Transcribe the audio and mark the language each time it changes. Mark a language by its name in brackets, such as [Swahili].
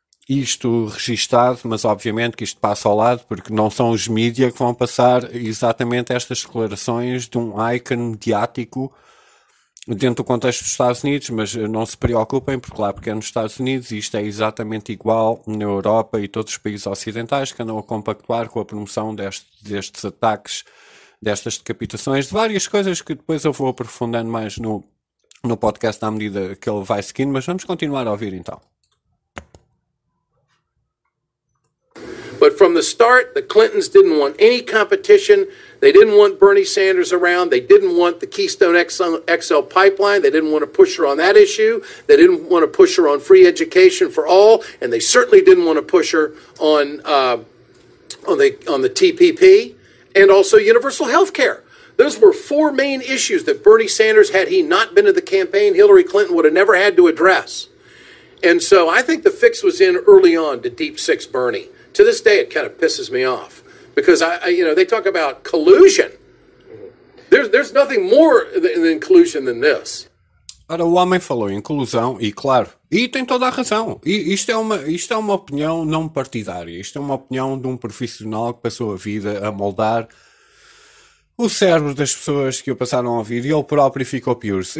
[Portuguese] isto registado, mas obviamente que isto passa ao lado, porque não são os mídia que vão passar exatamente estas declarações de um ícone mediático dentro do contexto dos Estados Unidos, mas não se preocupem, porque lá, porque é nos Estados Unidos, isto é exatamente igual na Europa e todos os países ocidentais que andam a compactuar com a promoção destes ataques, destas decapitações, de várias coisas que depois eu vou aprofundando mais no podcast à medida que ele vai seguindo, mas vamos continuar a ouvir então. [English] But from the start, the Clintons didn't want any competition. They didn't want Bernie Sanders around. They didn't want the Keystone XL pipeline. They didn't want to push her on that issue. They didn't want to push her on free education for all. And they certainly didn't want to push her on the TPP and also universal health care. Those were four main issues that Bernie Sanders, had he not been in the campaign, Hillary Clinton would have never had to address. And so I think the fix was in early on to deep six Bernie. To this day, it kind of pisses me off because I you know, they talk about collusion. There's nothing more than collusion than this. [Portuguese] Ora, o homem falou em colusão e, claro, e tem toda a razão. E isto é uma opinião não partidária. Isto é uma opinião de um profissional que passou a vida a moldar o cérebro das pessoas que o passaram a ouvir, e ele próprio ficou Pierce.